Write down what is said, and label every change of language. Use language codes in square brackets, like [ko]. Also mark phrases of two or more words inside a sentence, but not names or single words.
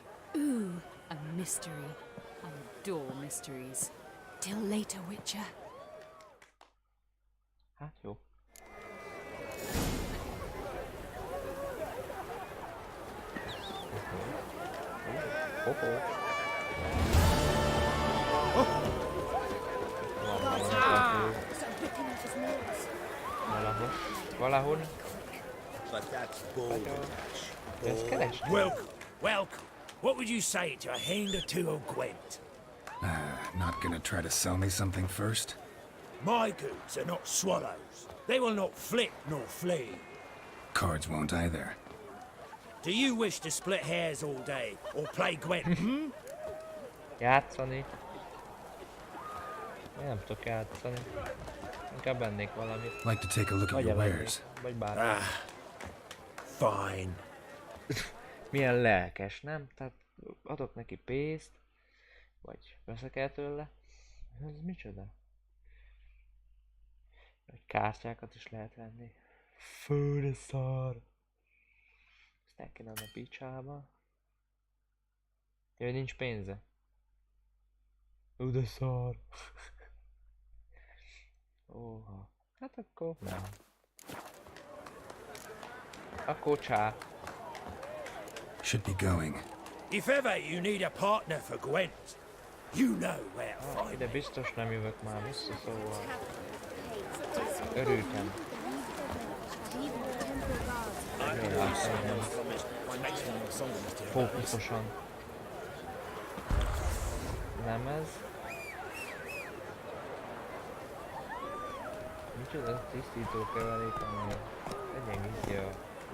[en] A mystery. I adore mysteries. Till later, Witcher. [hu] Hát jó. Hoho. Van valami [en] Start ripping off his nails. [hu] valahol. [en] But that's balderdash. [hu] Ez keresni. [en] Welcome, welcome. What would you say to a hand or two of Gwent? Not gonna try to sell me something first? My goods are not swallows. They will not flit nor flee. Cards won't either. Do you wish to split hairs all day or play Gwent? [hu] Játszani. Én nem tudok játszani. Inkább ennék valamit. [en] Like to take a look at [hu] Vagy [en] your [hu] elennék. [en] wares. [hu] Vagy bármi. [en] Fine. [hu] Milyen lelkes, nem? Tehát adok neki pénzt. Vagy veszek el tőle. Ez micsoda? Vagy kártyákat is lehet venni. Fú, de szar. Ezt el kéne adni a picsába. Jaj, nincs pénze. Ú, de szar. Óha. Hát akkor nem. Akkor csá. [en] Should be going. If ever you need a partner for Gwent, you know where to find [hu] Ide [en] me. [hu] biztos nem jövök már vissza, szóval örültem. Fókuszosan. Lemez. Micsoda tisztító keverék, ami egyengíti a...